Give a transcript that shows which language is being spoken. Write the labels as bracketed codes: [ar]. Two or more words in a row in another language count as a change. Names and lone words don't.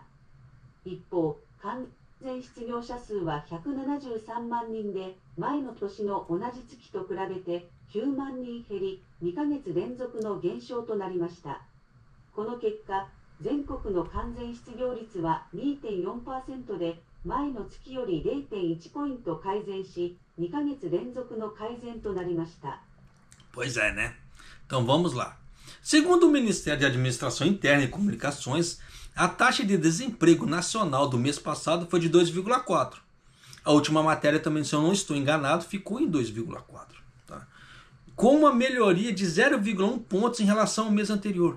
[ja] 一方、完全失業者数は173万人で、前の年の同じ月と比べて9万人減り、2ヶ月連続の減少となりました。この結果、全国の完全失業率は 2.4% で、前の月より 0.1 ポイント改善し、2ヶ月連続の改善となりました。 [pt] Pois é, né? Então vamos lá. Segundo o Ministério de Administração Interna e Comunicações, a taxa de desemprego nacional do mês passado foi de 2,4. A última matéria também, se eu não estou enganado, ficou em 2,4. Tá? Com uma melhoria de 0,1 pontos em relação ao mês anterior.